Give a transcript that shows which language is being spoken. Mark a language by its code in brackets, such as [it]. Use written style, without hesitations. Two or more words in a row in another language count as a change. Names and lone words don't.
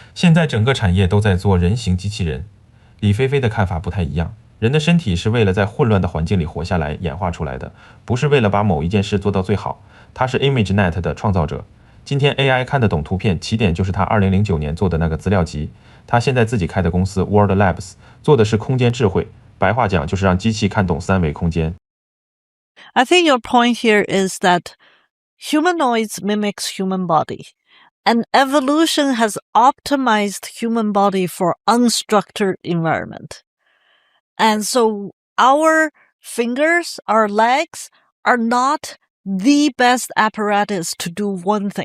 [zh] 現在整個產業都在做人形機器人。李飛飛的看法不太一樣，人的身體是為了在混亂的環境裡活下來演化出來的，不是為了把某一件事做到最好。他是 ImageNet 的創造者。今天 AI 看得懂圖片，起點就是他2009年做的那個資料集。他現在自己開的公司 World Labs 做的是空間智慧，白話講就是讓機器看懂三維空間。 [en] I think your point here is that humanoids mimics human body, and evolution has optimized human body for unstructured environment. And so our fingers, our legs are not the best apparatus to do one thing.